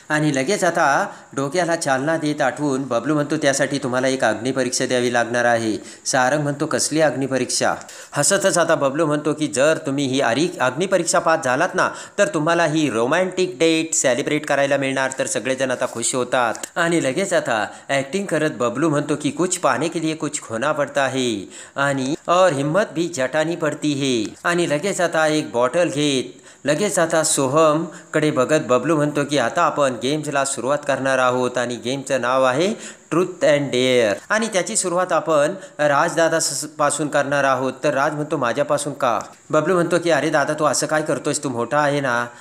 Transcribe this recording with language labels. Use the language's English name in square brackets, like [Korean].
[Marathi] आणि लगेच आता डोक्याला चालना देत आठवून बबलू म्हणतो त्यासाठी तुम्हाला एक अग्निपरीक्षा द्यावी लागणार आहे. सारंग म्हणतो कसली अग्निपरीक्षा? हसतच आता बबलू म्हणतो की जर तुम्ही ही अग्निपरीक्षा पास झालात ना तर तुम्हाला ही रोमॅन्टिक डेट सेलिब्रेट करायला मिळणार. तर सगळेजण आता खुश होतात. आणि लगेच आता ॲक्टिंग करत बबलू म्हणतो की [Hindi] कुछ पाने के लिए कुछ खोना पड़ता है [Marathi] आणि [Hindi] और हिम्मत भी जटानी पड़ती है. [Marathi] आणि लगेच आता एक बॉटल घेत लगेच आता सोहमकडे बघत बबलू म्हणतो की आता आपण गेम्सला सुरुवात करणार आहोत आणि गेमचं नाव आहे ट्रूथ अँड डेअर. आणि त्याची सुरुवात आपण राजदादापासून करणार आहोत. तर राज म्हणतो माझ्यापासून का? बबलू म्हणतो की अरे दादा, तू असं काय करतोयस, तू मोठा आहे ना.